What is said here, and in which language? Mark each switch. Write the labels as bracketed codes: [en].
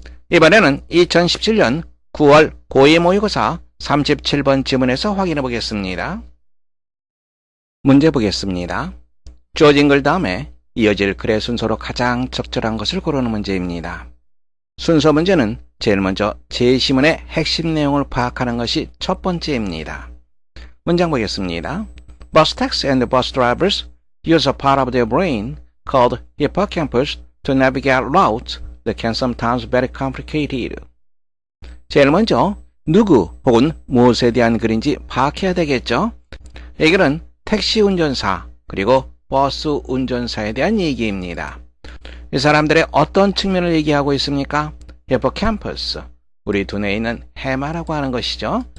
[ko] 이번에는 2017년 9월 고2 모의고사 37번 지문에서 확인해 보겠습니다. 문제 보겠습니다. 주어진 글 다음에 이어질 글의 순서로 가장 적절한 것을 고르는 문제입니다. 순서 문제는 제일 먼저 제시문의 핵심 내용을 파악하는 것이 첫 번째입니다. 문장 보겠습니다. [en] Bus taxis and bus drivers use a part of their brain called hippocampus to navigate routes that can sometimes be very complicated. [ko] 제일 먼저 누구 혹은 무엇에 대한 글인지 파악해야 되겠죠. 이 글은 택시 운전사 그리고 버스 운전사에 대한 얘기입니다. 이 사람들의 어떤 측면을 얘기하고 있습니까? 히포캠퍼스, 우리 두뇌에 있는 해마라고 하는 것이죠.